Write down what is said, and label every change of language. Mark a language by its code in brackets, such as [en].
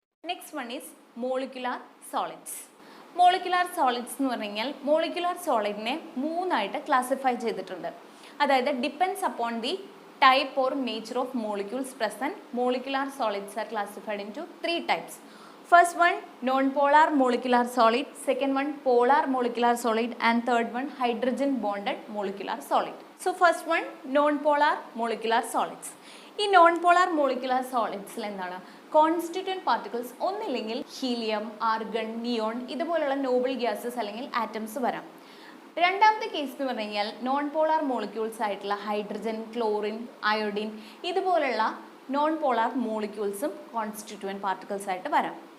[en] Next one is molecular solids. [ml] Molecular solids എന്ന് പറഞ്ഞു കഴിഞ്ഞാൽ മോളിക്കുലാർ സോളിഡിനെ 3 ആയിട്ട് ക്ലാസിഫൈ ചെയ്തിട്ടുണ്ട്. [en] അതായത് depends upon the type or nature of molecules present, molecular solids are classified into 3 types. First one, non-polar molecular solid. Second one, polar molecular solid. And third one, hydrogen bonded molecular solid. So first one, non-polar molecular solids. [ml] ഈ non-polar molecular solids എന്താണ്? Constituent particles ഒന്നില്ലെങ്കിൽ helium, argon, neon ഇതുപോലുള്ള Noble gases അല്ലെങ്കിൽ atoms വരാം. രണ്ടാമത്തെ case എന്ന് പറഞ്ഞു കഴിഞ്ഞാൽ നോൺ പോളാർ മോളിക്യൂൾസ് ആയിട്ടുള്ള ഹൈഡ്രജൻ, ക്ലോറിൻ, അയോഡിൻ ഇതുപോലുള്ള നോൺ പോളാർ മോളിക്യൂൾസും കോൺസ്റ്റിറ്റ്യൂവൻറ്റ് പാർട്ടിക്കിൾസ് ആയിട്ട് വരാം.